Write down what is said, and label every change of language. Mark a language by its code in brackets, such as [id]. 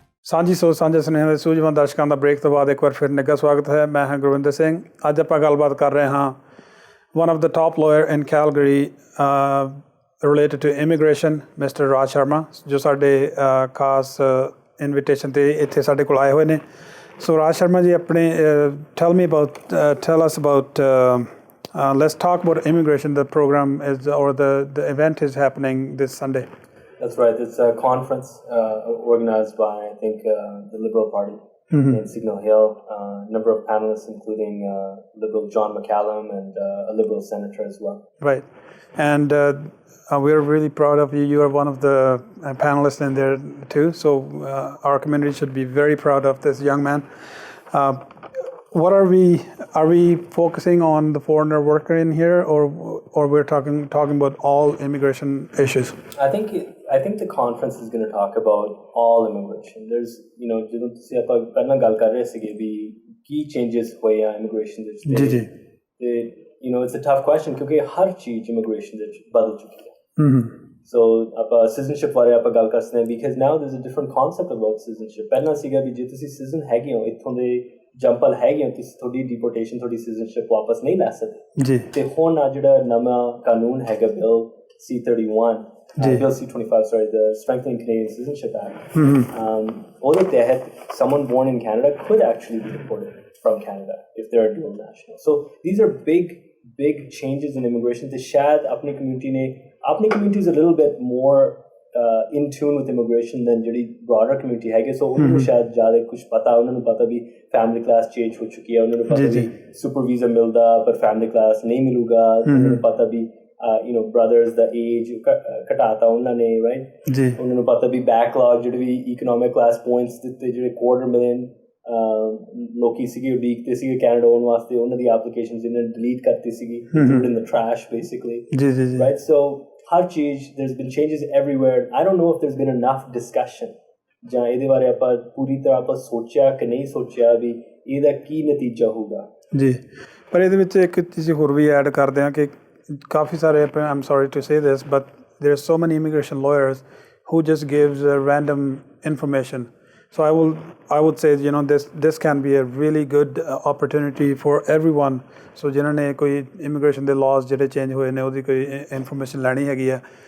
[pa] ਸਾਂਝੀ ਸੋਚ ਸਾਂਝੇ ਸੁਨੇਹਿਆਂ ਦੇ ਸੂਝਵਾਨ ਦਰਸ਼ਕਾਂ ਦਾ ਬ੍ਰੇਕ ਤੋਂ ਬਾਅਦ ਇੱਕ ਵਾਰ ਫਿਰ ਨਿੱਘਾ ਸਵਾਗਤ ਹੈ। ਮੈਂ ਹਾਂ ਗੁਰਵਿੰਦਰ ਸਿੰਘ। ਅੱਜ ਆਪਾਂ ਗੱਲਬਾਤ ਕਰ ਰਹੇ ਹਾਂ [en] one of the top lawyer in Calgary related to immigration, Mr. [pa] Raj Sharma, ਜੋ ਸਾਡੇ ਖਾਸ ਇਨਵੀਟੇਸ਼ਨ 'ਤੇ ਇੱਥੇ ਸਾਡੇ ਕੋਲ ਆਏ ਹੋਏ ਨੇ। ਸੋ ਰਾਜ ਸ਼ਰਮਾ ਜੀ ਆਪਣੇ [en] tell us about let's talk about immigration. The program is or the event is happening this Sunday. That's right. It's a conference organized by, I think, the Liberal Party in Signal Hill. A number of panelists, including Liberal John McCallum and a Liberal senator as well. Right. And we're really proud of you. You are one of the panelists in there too. So our community should be very proud of this young man. What are we focusing on the foreigner worker in here, or we're talking about all immigration issues? I think the conference is going to talk about all immigration. There's, [pa] ਜਦੋਂ ਤੁਸੀਂ ਆਪਾਂ ਪਹਿਲਾਂ ਗੱਲ ਕਰ ਰਹੇ ਸੀਗੇ ਵੀ ਕੀ changes ਹੋਏ ਆ immigration ਦੇ ਵਿੱਚ ਜੀ ਤੇ [en] it's a tough question [pa] ਕਿਉਂਕਿ ਹਰ ਚੀਜ਼ immigration ਦੇ ਵਿੱਚ ਬਦਲ ਚੁੱਕੀ ਹੈ। [en] So [pa] ਆਪਾਂ [en] citizenship [pa] ਬਾਰੇ ਆਪਾਂ ਗੱਲ ਕਰ ਸਕਦੇ ਹਾਂ [en] because now there's a different concept about citizenship. [pa] ਪਹਿਲਾਂ ਸੀਗਾ ਵੀ ਜੇ ਤੁਸੀਂ citizen ਹੈਗੇ ਹੋ ਇੱਥੋਂ ਦੇ ਜੰਪਲ ਹੈਗੇ ਹੋ ਤੁਸੀਂ ਤੁਹਾਡੀ ਡਿਪੋਰਟੇਸ਼ਨ ਤੁਹਾਡੀ ਸਿਟੀਜ਼ਨਸ਼ਿਪ ਵਾਪਸ ਨਹੀਂ ਲੈ ਸਕਦੇ ਜੀ। ਤੇ ਹੁਣ ਆ ਜਿਹੜਾ ਨਵਾਂ ਕਾਨੂੰਨ ਹੈਗਾ bill C31 bill C25 [en] sorry the Strengthening Canadian Citizenship Act [pa] ਉਹਦੇ ਤਹਿਤ [en] someone born in Canada could actually be deported from Canada if they're a dual national. So these are big changes in immigration [pa] ਤੇ ਸ਼ਾਇਦ ਆਪਣੀ [en] community is a little bit more in tune with immigration than [pa] ਜਿਹੜੀ [en] broader community [pa] ਹੈਗੇ। ਸੋ ਉਹਨਾਂ ਨੂੰ ਸ਼ਾਇਦ ਜ਼ਿਆਦਾ ਕੁਝ ਪਤਾ ਉਹਨਾਂ ਨੂੰ ਪਤਾ ਵੀ ਫੈਮਿਲੀ ਕਲਾਸ ਚੇਂਜ ਹੋ ਚੁੱਕੀ ਹੈ ਉਹਨਾਂ ਨੂੰ ਪਤਾ ਵੀ ਸੁਪਰ ਵੀਜ਼ਾ ਮਿਲਦਾ ਪਰ ਫੈਮਿਲੀ ਕਲਾਸ ਨਹੀਂ ਮਿਲੂਗਾ ਉਹਨਾਂ ਨੂੰ ਪਤਾ ਵੀ brothers ਦਾ ਏਜ ਘਟਾਤਾ ਉਹਨਾਂ ਨੇ ਰਾਈਟ ਜੀ ਉਹਨਾਂ ਨੂੰ ਪਤਾ ਵੀ ਬੈਕਲੌਗ ਜਿਹੜੇ ਵੀ ਇਕਨੋਮਿਕ ਕਲਾਸ ਪੁਆਇੰਟਸ ਦਿੱਤੇ ਜਿਹੜੇ 250,000 ਲੋਕੀ ਸੀਗੇ ਉਡੀਕਦੇ ਸੀਗੇ ਕੈਨੇਡਾ ਆਉਣ ਵਾਸਤੇ ਉਹਨਾਂ ਦੀ ਐਪਲੀਕੇਸ਼ਨਸ ਇਹਨਾਂ ਨੇ ਡਿਲੀਟ ਕਰਤੀ ਸੀਗੀ [en] in the trash basically right so [pa] ਹਰ ਚੀਜ਼ [en] there's been changes everywhere. I don't know if there's been enough discussion [pa] ਜਾਂ ਇਹਦੇ ਬਾਰੇ ਆਪਾਂ ਪੂਰੀ ਤਰ੍ਹਾਂ ਆਪਾਂ ਸੋਚਿਆ ਕਿ ਨਹੀਂ ਸੋਚਿਆ ਵੀ ਇਹਦਾ ਕੀ ਨਤੀਜਾ ਹੋਊਗਾ ਜੀ। ਪਰ ਇਹਦੇ ਵਿੱਚ ਇੱਕ ਚੀਜ਼ ਹੋਰ ਵੀ ਐਡ ਕਰਦੇ ਹਾਂ ਕਿ ਕਾਫੀ ਸਾਰੇ [en] I'm sorry to say this but there are so many immigration lawyers who just gives random information. So I would say this can be a really good opportunity for everyone. [pa] So ਜਿਨ੍ਹਾਂ ਨੇ ਕੋਈ immigration ਦੇ laws ਜਿਹੜੇ change ਹੋਏ ਨੇ ਉਹਦੀ ਕੋਈ information ਲੈਣੀ ਹੈਗੀ ਹੈ।